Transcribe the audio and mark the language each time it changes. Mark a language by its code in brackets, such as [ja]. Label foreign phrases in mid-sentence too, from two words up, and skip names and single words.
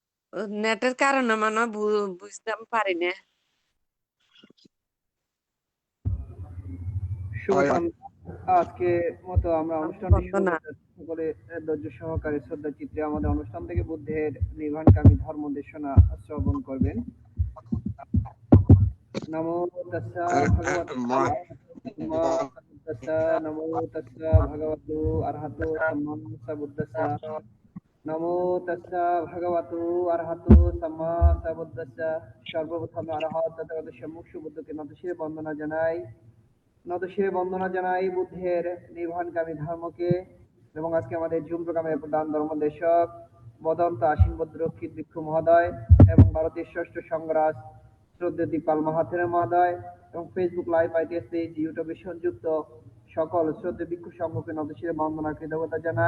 [bn] নেটের কারণে মানে বুঝতে পারি না। শুভ সন্ধ্যা। আজকে মতো আমরা অনুষ্ঠানটি শুরু বন্দনা। করতে সকলে ধৈর্য সহকারে শ্রদ্ধা চিত্রে আমাদের অনুষ্ঠান থেকে বুদ্ধের নির্বাণকামী ধর্ম দেশনা শ্রবণ করবেন। [pi] নমো তস্যা ভগবতো সাম্মা সাম্বুদ্দাস্যা। নমো তস্যা ভগবতো অরহতো সাম্মা সাম্বুদ্দাস্যা। নমো তস্যা ভগবতো অরহতো সাম্মা সাম্বুদ্দাস্যা। [bn] সর্বপ্রথমে অরহত তথাগত সম্মুখ সুবুদ্ধকে নতশিরে বন্দনা জানাই বুদ্ধের নির্বাণকামী ধর্মকে। এবং আজকে আমাদের জুম প্রোগ্রামের প্রধান ধর্মদেশক বদন্ত আসীন বদ্রক্ষিত ভিক্ষু মহোদয় এবং ভারতের ষষ্ঠ সংগ্রাস শ্রদ্ধেয় দীপাল মাহাথের মহোদয় এবং ফেসবুক লাইভ আইটিএস পেজ ইউটিউবে সংযুক্ত সকল শ্রদ্ধেয় ভিক্ষু সংঘকে নতশিরে বন্দনা কৃতজ্ঞতা জানাই।